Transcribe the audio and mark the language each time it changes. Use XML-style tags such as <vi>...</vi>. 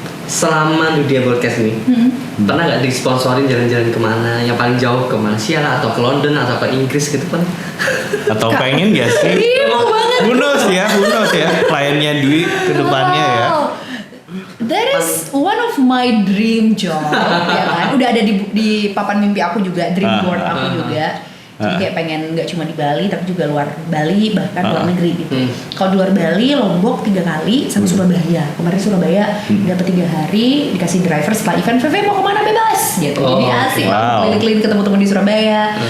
<id>Selama dunia broadcast ini pernah nggak disponsorin jalan-jalan kemana yang paling jauh, ke Malaysia lah, atau ke London atau ke Inggris gitu kan? Atau pengen gak sih? Mau banget.</id> <en>Who knows</en> <id>ya kliennya Dwi ke depannya ya.</id> <en>That is one of my dream job,</en> <id>ya kan? Udah ada di papan mimpi aku juga, dream board aku juga. Jadi kayak pengen nggak cuma di Bali, tapi juga luar Bali, bahkan luar negeri gitu. Kalau di luar Bali, Lombok 3 kali, sama Surabaya. Kemarin Surabaya dapat 3 hari, dikasih driver setelah event. VV mau kemana bebas, gitu. Jadi asik, keliling-keliling ketemu teman di Surabaya.</id>